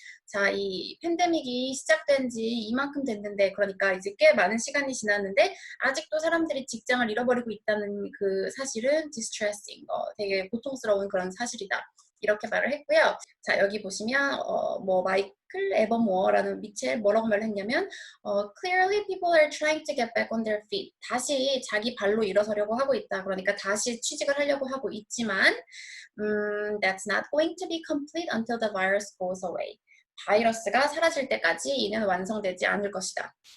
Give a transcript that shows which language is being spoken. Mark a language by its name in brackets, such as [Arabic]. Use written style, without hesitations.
[Korean] 자, 이 팬데믹이 시작된 지 이만큼 됐는데, 그러니까 이제 꽤 많은 시간이 지났는데 아직도 사람들이 직장을 잃어버리고 있다는 그 사실은 distressing, 되게 고통스러운 그런 사실이다. 이렇게 말을 했고요. 자, 여기 보시면 뭐 마이클 에버모어라는 미첼 뭐라고 말을 했냐면 [English] clearly people are trying to get back on their feet. [Korean] 다시 자기 발로 일어서려고 하고 있다. 그러니까 다시 취직을 하려고 하고 있지만 [English] that's not going to be complete until the virus goes away. [Korean] 바이러스가 사라질 때까지 이는 완성되지 않을 것이다.